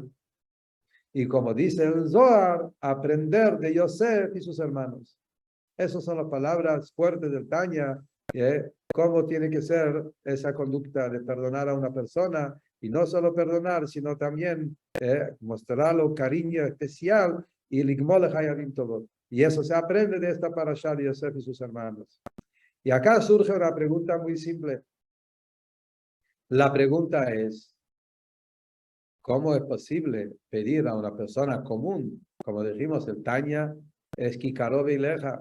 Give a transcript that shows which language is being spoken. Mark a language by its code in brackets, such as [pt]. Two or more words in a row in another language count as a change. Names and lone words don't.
[es] Y como dice el Zohar, aprender de Yosef y sus hermanos. Esas son las palabras fuertes del Tanya, cómo tiene que ser esa conducta de perdonar a una persona, y no solo perdonar, sino también mostrarle un cariño especial y [he] לגמול חייבים טובות. [es] Y eso se aprende de esta parashá de Yosef y sus hermanos. Y acá surge una pregunta muy simple. La pregunta es, ¿cómo es posible pedir a una persona común? Como dijimos, el Tanya es [he] כיקרוב אליך.